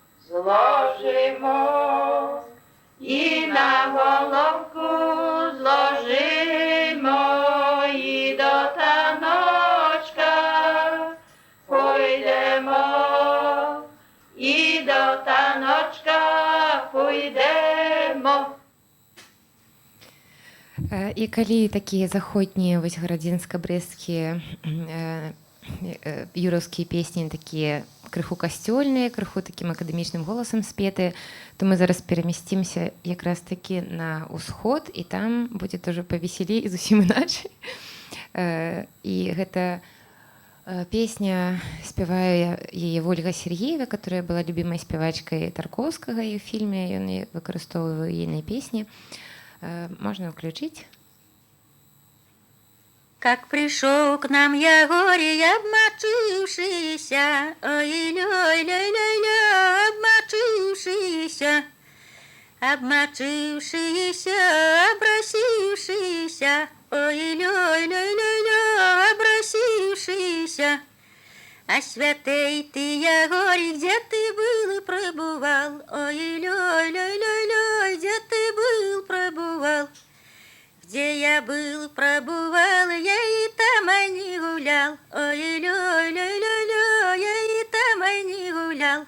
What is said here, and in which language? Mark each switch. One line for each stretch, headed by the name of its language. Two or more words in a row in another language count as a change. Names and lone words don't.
Ukrainian: зложимо, і на головку зложимо, і до таночка пойдемо, і до таночка пойдемо.
Belarusian: І калі такія заходнія вось гарадзенска-брэсцкія юраўскія песні такія крыху касцёльныя, крыху такім акадэмічным голасам спеты, то мы зараз перамясцімся якраз такі на ўсход, і там будзе тоже павесялей і зусім іначай. І гэта песня, спявае яе Ольга Сергеева,
Russian: которая была любимой
Belarusian: спявачкай Тарковскага, і ў фільме ён выкарыстоўвае ейныя песні.
Russian: Можно включить. Как пришел к нам Ягорий, обмочившийся, ой-лёй-лёй-лёй-лёй, обмочившийся, обмочившийся, обросившийся, ой-лёй-лёй-лёй-лёй, обросившийся. А святый ты, Ягорий, где ты был и пробывал, ой-лёй. был, пробывал, я и там не гулял. Ой-лёй-лёй-лёй-лёй, я и там не гулял.